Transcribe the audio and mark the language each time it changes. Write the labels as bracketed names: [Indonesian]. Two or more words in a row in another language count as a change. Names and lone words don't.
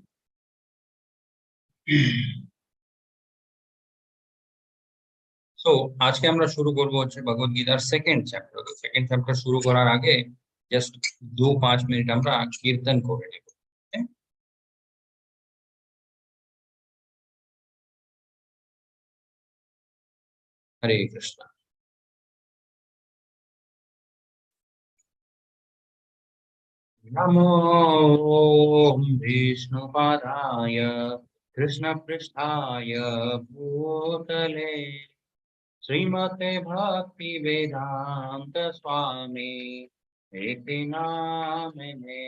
[Bangla] সো আজকে আমরা শুরু করব হচ্ছে ভগবদ গীতার [English] second chapter. [Bangla] তো [English] second chapter [Bangla] শুরু করার আগে জাস্ট 2-5 মিনিট আমরা কীর্তন করে নেব। হরে কৃষ্ণ। [Sanskrit] नमो विष्णुपादाय कृष्णपृष्ठाय भूतले श्रीमते भक्ति वेदांत स्वामी इति नामिने।